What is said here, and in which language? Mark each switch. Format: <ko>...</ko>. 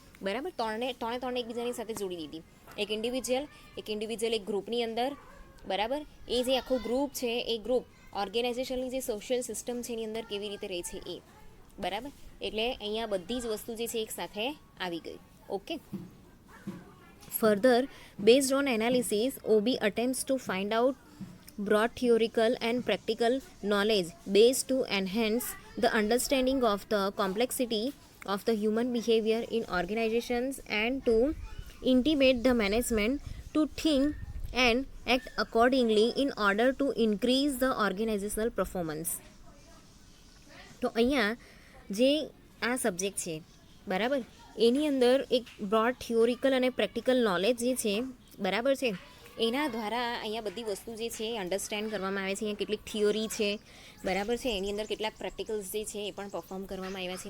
<gu>બરાબર, ત્રણે એકબીજાની સાથે જોડી દીધી. એક ઇન્ડિવિજ્યુઅલ એક ગ્રુપની અંદર, બરાબર, એ જે આખું ગ્રુપ છે એ ગ્રુપ ઓર્ગેનાઇઝેશનની જે સોશિયલ સિસ્ટમ છે એની અંદર કેવી રીતે રહે છે એ, બરાબર. એટલે અહીંયા બધી જ વસ્તુ જે છે એક સાથે આવી ગઈ.</gu> <en>Okay, further, based on analysis, OB attempts to find out broad theoretical and practical knowledge based to enhance the understanding of the complexity of the human behavior in organizations and to intimate the management to think and act accordingly in order to increase the organizational performance.</en> <gu>તો અહીંયા જે આ subject છે, બરાબર, એની અંદર એક broad theoretical અને practical knowledge જે છે, બરાબર છે, એના દ્વારા અહીંયા બધી વસ્તુ જે છે એ અન્ડરસ્ટેન્ડ કરવામાં આવે છે. અહીંયા કેટલીક થિયોરી છે, બરાબર છે, એની અંદર કેટલાક પ્રેક્ટિકલ્સ જે છે એ પણ પરફોર્મ કરવામાં આવ્યા છે.</gu>